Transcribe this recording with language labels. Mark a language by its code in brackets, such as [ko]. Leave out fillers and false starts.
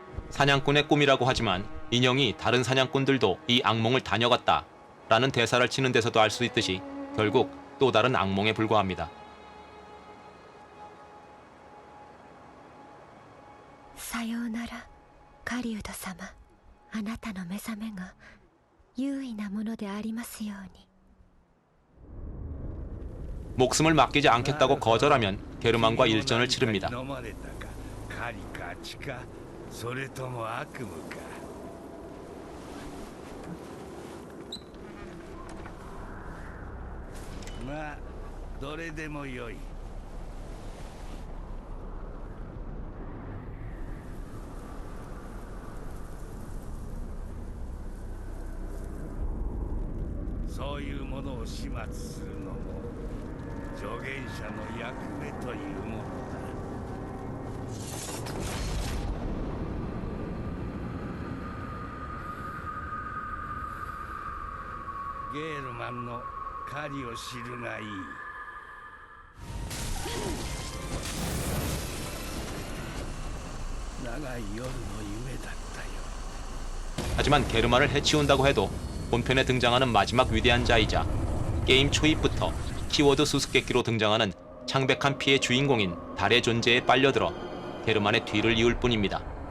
[ko] 사냥꾼의 꿈이라고 하지만 인형이 다른 사냥꾼들도 이 악몽을 다녀갔다 라는 대사를 치는 데서도 알 수 있듯이 결국 또 다른 악몽에 불과합니다. [ja] さようなら狩人様あなたの目覚めが優位なものでありますように [ko] 목숨을 맡기지 않겠다고 거절하면 게르만과 일전을 치릅니다. [ja] 飲まれたか狩りか血かそれとも悪夢かまあどれでもよいそういうものを始末するのも助言者の役目というものだゲールマンの狩りを知るがいい長い夜の夢だったよ [ko] 하지만 게르만을 해치운다고 해도 본편에 등장하는 마지막 위대한 자이자 게임 초입부터 키워드 수수께끼로 등장하는 창백한 피의 주인공인 달의 존재에 빨려들어 게르만의 뒤를 이을 뿐입니다.